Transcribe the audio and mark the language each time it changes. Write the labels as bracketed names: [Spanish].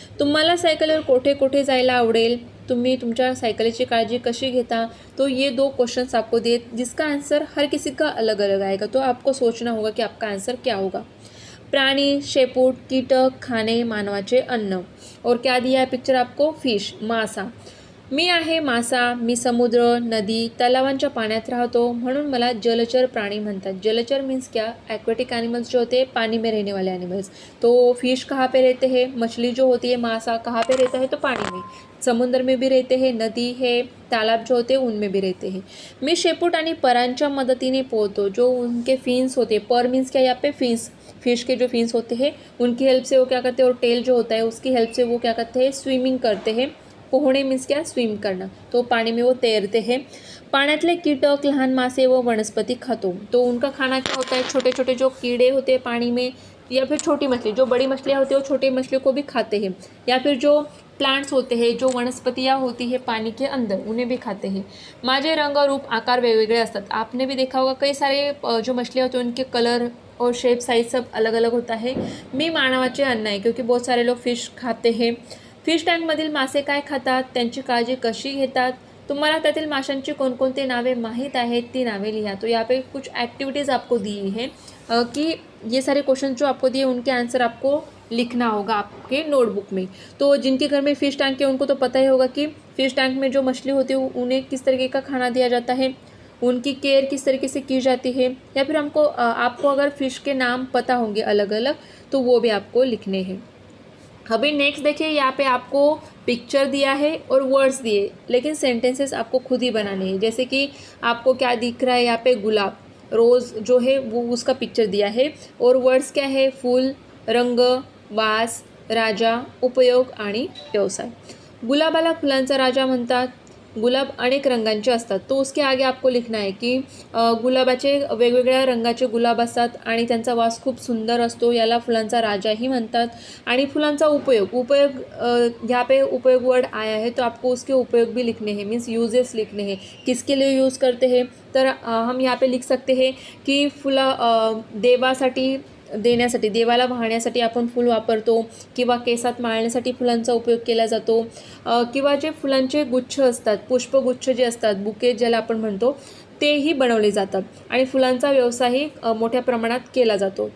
[Marathi] तुम्हाला सायकलवर कोठे कोठे जायला आवडेल, तुम्ही तुमच्या सायकलीची काळजी कशी घेता, [Hindi] तो ये 2 क्वेश्चंस आपको दिए, जिसका आंसर हर किसी का अलग अलग आएगा, तो आपको सोचना होगा कि आपका आंसर क्या होगा। प्राणी, शेपूट, कीटक, खाने, मानवाचे अन्न, और क्या दिया है पिक्चर आपको, फिश, मासा। [Marathi] मी आहे मासा, मी समुद्र, नदी, तलावांच्या पाण्यात राहतो, म्हणून मला जलचर प्राणी म्हणतात। [Hindi] जलचर मीन्स क्या? एक्वेटिक एनिमल्स जो होते हैं, पानी में रहने वाले एनिमल्स। तो फिश कहाँ पे रहते हैं? मछली जो होती है मासा कहाँ पे रहता है? तो पानी में। समुद्र में भी रहते हैं, नदी है, तालाब जो होते हैं उनमें भी रहते हैं। [Marathi] मी शेपूट आणि परांच्या मदतीने पोहतो। [Hindi] जो उनके फिन्स होते हैं, पर मीन्स क्या? यहाँ पे फिन्स, फिश के जो फिन्स होते हैं उनकी हेल्प से वो क्या करते हैं, और टेल जो होता है उसकी हेल्प से वो क्या करते हैं, स्विमिंग करते हैं। पोहणे मीन्स क्या? स्विम करना। तो पानी में वो तैरते हैं। [Marathi] पाण्यातले कीटक, लहान मासे व वनस्पति खातो। [Hindi] तो उनका खाना क्या होता है? छोटे छोटे जो कीड़े होते हैं पानी में, या फिर छोटी मछली, जो बड़ी मछलियाँ होती है वो छोटी मछलियों को भी खाते हैं, या फिर जो प्लांट्स होते हैं, जो वनस्पतियाँ होती है पानी के अंदर, उन्हें भी खाते हैं। [Marathi] माझे रंग, रूप, आकार वेगवेगळे असतात। [Hindi] आपने भी देखा होगा कई सारे जो मछलियाँ होती हैं उनके कलर और शेप साइज सब अलग अलग होता है। [Marathi] मी मानवाचे अन्न आहे, [Hindi] क्योंकि बहुत सारे लोग फिश खाते हैं। [Marathi] फिश टँकमधील मासे काय खातात? त्यांची काळजी कशी घेतात? तुम्हाला त्यातील माशांची कोणकोणती नावे माहीत आहेत ती नावे लिहा। [Hindi] तो यहाँ पे कुछ एक्टिविटीज़ आपको दी है कि ये सारे क्वेश्चन जो आपको दिए उनके आंसर आपको लिखना होगा आपके नोटबुक में। तो जिनके घर में फ़िश टैंक है उनको तो पता ही होगा कि फ़िश टैंक में जो मछली होती है उन्हें किस तरीके का खाना दिया जाता है, उनकी केयर किस तरीके से की जाती है, या फिर आपको अगर फ़िश के नाम पता होंगे अलग अलग तो वो भी आपको लिखने हैं। अभी नेक्स्ट देखिए, यहाँ पे आपको पिक्चर दिया है और वर्ड्स दिए, लेकिन सेंटेंसेस आपको खुद ही बनाने हैं। जैसे कि आपको क्या दिख रहा है यहाँ पे? गुलाब, रोज़ जो है वो उसका पिक्चर दिया है, और वर्ड्स क्या है? [Marathi] फूल, रंग, वास, राजा, उपयोग आणि व्यवसाय। गुलाबाला फुलांचा राजा म्हणतात। गुलाब अनेक रंगांचे असतात। तो उसके आगे आपको लिखना है कि गुलाबाचे वेगवेगळ्या रंगाचे गुलाब असतात आणि त्यांचा वास खूप सुंदर असतो, याला फुलांचा राजाही म्हणतात। आणि फुलांचा उपयोग, [Hindi] यहाँ पे उपयोग वर्ड आया है तो आपको उसके उपयोग भी लिखने हैं, मीन्स यूजेस लिखने हैं, किसके लिए यूज़ करते हैं। [Marathi] तर [Hindi] हम यहाँ पे लिख सकते हैं कि [Marathi] देवासाठी देण्यासाठी, देवाला वाहण्यासाठी आपण फूल वापरतो, किंवा केसात माळण्यासाठी फुलांचा उपयोग केला जातो, किंवा जे फुलांचे गुच्छ असतात, पुष्पगुच्छ जे असतात, बुके ज्याला आपण म्हणतो, तेही बनवले जातात आणि फुलांचा व्यवसायही मोठ्या प्रमाणात केला जातो।